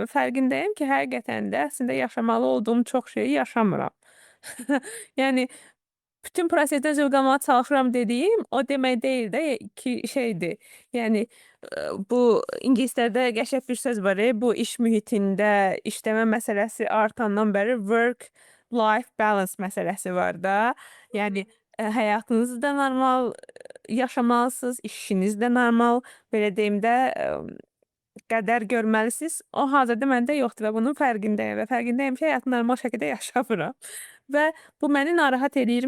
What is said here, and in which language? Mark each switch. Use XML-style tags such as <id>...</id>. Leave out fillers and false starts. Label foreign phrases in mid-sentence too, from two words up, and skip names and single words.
<az>Fərqindəyəm ki, həqiqətən də əslində yaşamalı olduğum çox şeyi yaşamıram. Yəni bütün prosesdən zövq almağa çalışıram dediyim o demək deyil də ki, şeydir. Yəni bu ingilislərdə qəşəng bir söz var, bu iş mühitində işləmə məsələsi artandan bəri</az> <en>work life balance</en> <az>məsələsi var da. Yəni həyatınızı da normal yaşamalısınız, işiniz də normal, belə deyim də, qədər görməlisiniz. O hazırda məndə yoxdur və bunun fərqindəyəm və fərqindəyəm ki, həyatı normal şəkildə yaşamıram. Və bu məni narahat eləyirmi?</az>